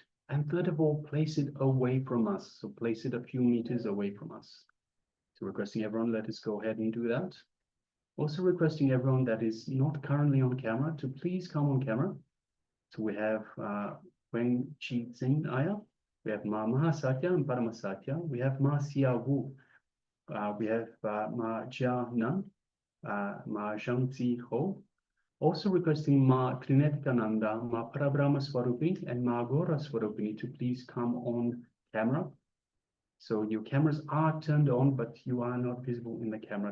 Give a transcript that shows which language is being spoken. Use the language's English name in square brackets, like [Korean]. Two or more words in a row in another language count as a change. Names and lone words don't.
[English] And third of all, place it away from us. So place it a few meters away from us. So requesting everyone, let us go ahead and do that. Also requesting everyone that is not currently on camera to please come on camera. So we have Wen Chi Tsing Aya, we have Ma Mahasatya and Paramasatya, we have Ma Sia Wu, we have Ma Jia Nan, Ma Zhang Zi Ho. Also requesting Ma Trinetikananda, Ma Parabrahma Swarupini and Ma Agora Swarupini to please come on camera. So your cameras are turned on, but you are not visible in the camera.